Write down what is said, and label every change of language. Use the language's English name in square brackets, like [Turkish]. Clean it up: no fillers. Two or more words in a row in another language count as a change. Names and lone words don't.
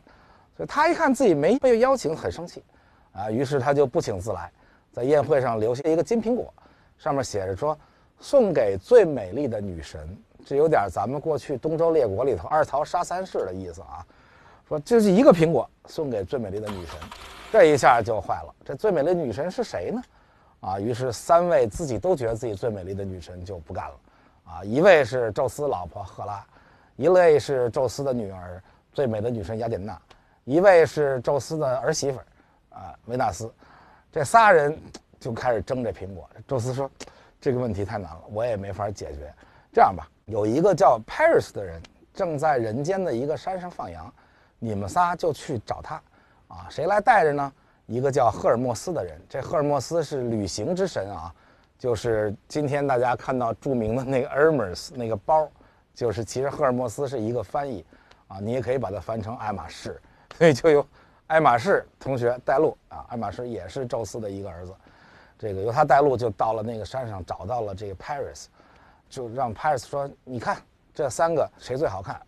[Chinese] 所以他一看自己沒被邀請，很生氣，啊，於是他就不請自來，在宴會上留下一個金蘋果，上面寫着說送給最美麗的女神，這有點咱們過去東周列國裡頭二桃殺三士的意思啊，說這是一個蘋果送給最美麗的女神，這一下就壞了，這最美麗的女神是誰呢？啊，於是3位自己都覺得自己最美麗的女神就不幹了，啊，一位是宙斯老婆赫拉，一位是宙斯的女兒最美的女神雅典娜。一位是宙斯的兒媳婦啊，維納斯，這仨人就開始爭這蘋果。宙斯說，這個問題太難了，我也沒法解決。這樣吧，有一個叫 Paris 的人正在人間的一個山上放羊，你們仨就去找他，啊，誰來帶着呢？一個叫赫爾墨斯的人，這赫爾墨斯是旅行之神啊，就是今天大家看到著名的那個 Hermes 那個包，就是其實赫爾墨斯是一個翻譯啊，你也可以把它翻成愛馬仕。所以就有愛馬仕同學帶路啊，爱馬仕也是宙斯的一個兒子，這個由他帶路就到了那個山上，找到了這個 Paris， 就讓 Paris 說，你看這3個誰最好看？